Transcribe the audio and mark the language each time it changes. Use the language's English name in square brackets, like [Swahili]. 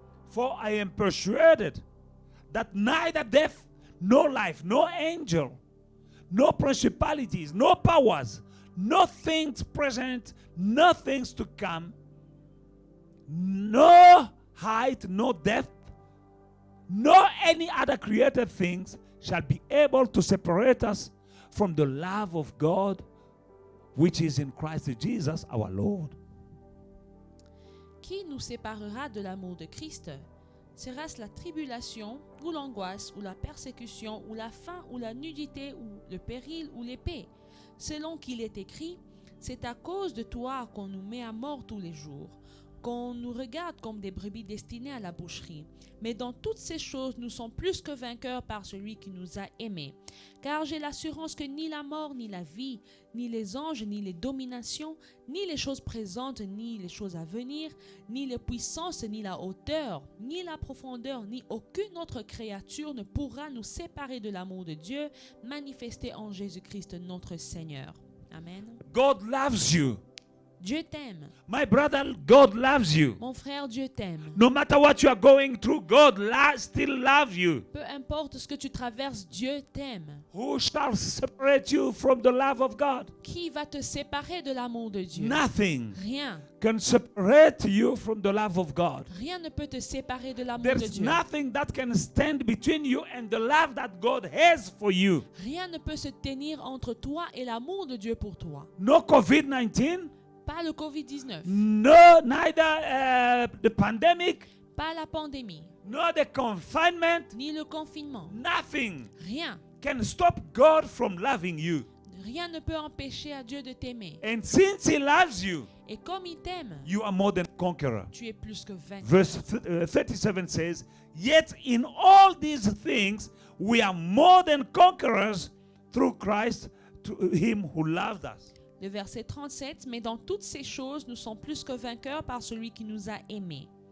[English] For I am persuaded that neither death, nor life, nor angel, no principalities, no powers, no things present, no things to come, no height, no depth, no any other created things shall be able to separate us from the love of God, which is in Christ Jesus our Lord. [French] Qui nous séparera de l'amour de Christ? Sera-ce la tribulation, ou l'angoisse, ou la persécution, ou la faim, ou la nudité, ou le péril, ou l'épée? Selon qu'il est écrit, c'est à cause de toi qu'on nous met à mort tous les jours, qu'on nous regarde comme des brebis destinées à la boucherie. Mais dans toutes ces choses, nous sommes plus que vainqueurs par celui qui nous a aimés. Car j'ai l'assurance que ni la mort, ni la vie, ni les anges, ni les dominations, ni les choses présentes, ni les choses à venir, ni les puissances, ni la hauteur, ni la profondeur, ni aucune autre créature ne pourra nous séparer de l'amour de Dieu manifesté en Jésus-Christ notre Seigneur. Amen. [English] God loves you. [French] Dieu t'aime. [English] My brother, God loves you. [French] Mon frère, Dieu t'aime. [English] No matter what you are going through, God still loves you. [French] Peu importe ce que tu traverses, Dieu t'aime. [English] Who shall separate you from the love of God? [French] Qui va te séparer de l'amour de Dieu? [English] Nothing [French] Rien. [English] can separate you from the love of God. [French] Rien ne peut te séparer de l'amour de [English] There's [French] Dieu. [English] nothing that can stand between you and the love that God has for you. [French] Rien ne peut se tenir entre toi et l'amour de Dieu pour toi. [English] No COVID-19, [French] Pas le COVID-19, [English] neither the pandemic, [French] pas la pandémie, [English] no the confinement, [French] ni le confinement. [English] nothing [French] Rien. [English] can stop God from loving you. [French] Rien ne peut empêcher à Dieu de t'aimer. [English] And since He loves you, [French] Et comme il t'aime, [English] you are more than conqueror. [French] tu es plus que vainqueur. [English] Verse 37 says, yet in all these things we are more than conquerors through Christ, to Him who loved us. [French] Le verset 37, mais dans toutes ces choses, nous sommes plus que vainqueurs par celui qui nous a aimés.